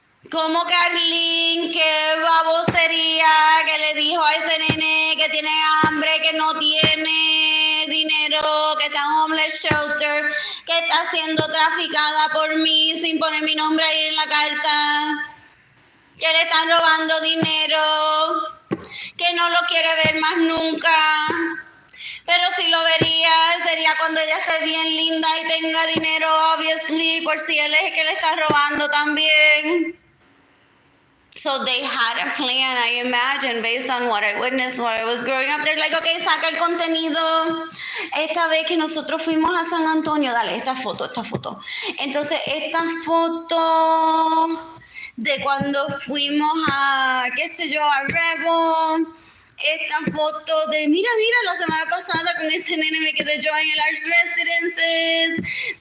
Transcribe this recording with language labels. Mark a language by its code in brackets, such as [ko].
[es] Como que Arlene, qué babosería, que le dijo a ese nene que tiene hambre, que no tiene dinero, que está en homeless shelter, que está siendo traficada por mí sin poner mi nombre ahí en la carta, que le están robando dinero, que no lo quiere ver más nunca. Pero si lo vería, sería cuando ella esté bien linda y tenga dinero, obviously, por si él es el que le está robando también. [en] So they had a plan, I imagine, based on what I witnessed while I was growing up. They're like, okay, [es] saca el contenido. Esta vez que nosotros fuimos a San Antonio, dale, esta foto. Entonces, esta foto de cuando fuimos a, qué sé yo, a Rebel. Esta foto de, mira, la semana pasada con ese nene me quedé yo en el Arts Residences.